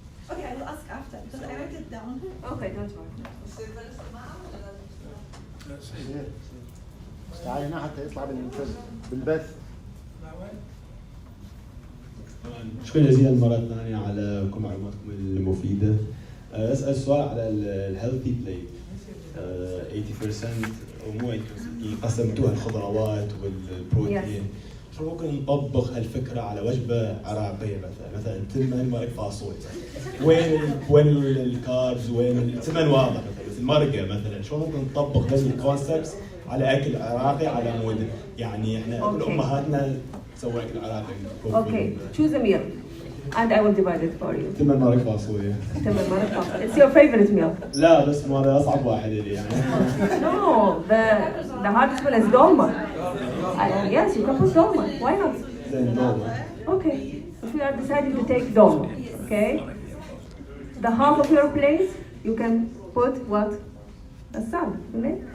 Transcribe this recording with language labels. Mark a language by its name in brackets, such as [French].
[English] Okay, I will ask after because I write it down. Okay, don't worry. [Arabic] تعالي هنا حتى يطلع بالبث. شكرا جزيلا مرة ثانية على كل معلوماتكم المفيدة. أسأل سؤال على الهيلثي بليت. 80% أو مو 80% قسمتوها الخضروات والبروتين. شو ممكن نطبق هالفكرة على وجبة عراقية مثلا تمن مرق فاصوليا. وين الكاربز وين التمن واضح مثلا المرقة مثلا شو ممكن نطبق هذه الكونسبتس على أكل عراقي على مود يعني إحنا أمهاتنا سووا أكل عراقي. [English] Okay, choose a meal, and I will divide it for you. [Arabic] تمن مرق فاصوليا. تمن مرق فاصوليا. [English] It's your favorite meal. [Arabic] لا بس هذا أصعب واحد لي يعني. [English] No, the hardest one is dolma. Yes, you can put dolma. Why not? Then dolma. Okay, if you are deciding to take dolma, okay, the half of your plate you can put what? A salad, right?